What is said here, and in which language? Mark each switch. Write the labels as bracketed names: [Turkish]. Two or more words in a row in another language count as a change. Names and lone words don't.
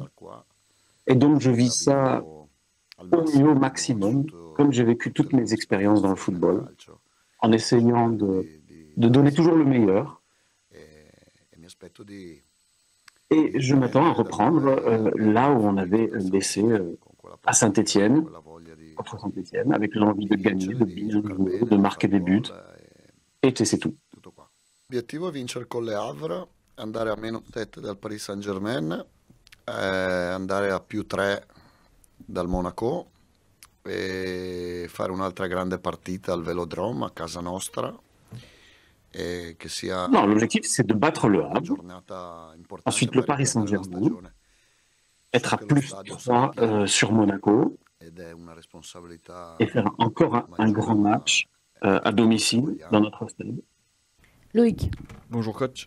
[French] Et donc, je vis ça au mieux, au maximum, comme j'ai vécu toutes mes expériences dans le football, en essayant de donner toujours le meilleur. Et je m'attends à reprendre là où on avait laissé à Saint-Étienne, contre Saint-Étienne, avec l'envie de gagner, de bien jouer, de marquer des buts. Et c'est tout. [Italian] L'obiettivo è vincere con le Havre, andare a -7 dal Paris Saint-Germain, andare a +3 dal Monaco e fare un'altra grande partita al Velodrome a casa nostra. [French] Non, l'objectif c'est de battre le Havre, ensuite le Paris Saint-Germain, être à +3 sur Monaco et faire encore un grand match à domicile dans notre stade. Loïc. Bonjour coach.